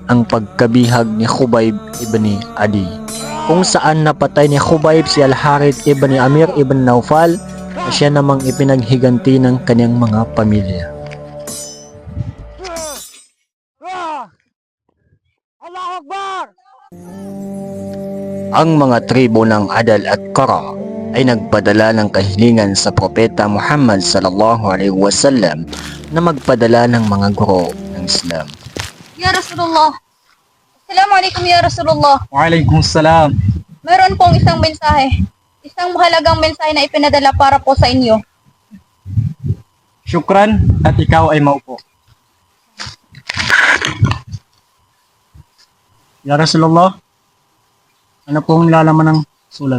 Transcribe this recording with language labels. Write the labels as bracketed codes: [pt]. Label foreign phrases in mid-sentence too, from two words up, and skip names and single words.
[tl] ang pagkabihag ni Khubayb ibn Adi, kung saan napatay ni Khubayb si Al-Harith ibn Amir ibn Naufal na siya namang ipinaghiganti ng kanyang mga pamilya. Ang mga tribo ng Adal at Qara ay nagpadala ng kahilingan sa Propeta Muhammad [ar] صلى الله عليه وسلم [tl] na magpadala ng mga guro ng Islam. [ar] يا رسول الله. السلام عليكم يا رسول الله. Waalaikumsalam. [tl] Meron pong isang mensahe. Isang mahalagang mensahe na ipinadala para po sa inyo. Syukran at ikaw ay maupo. [ar] يا رسول الله, [tl] ano pong nilalaman ng sulat?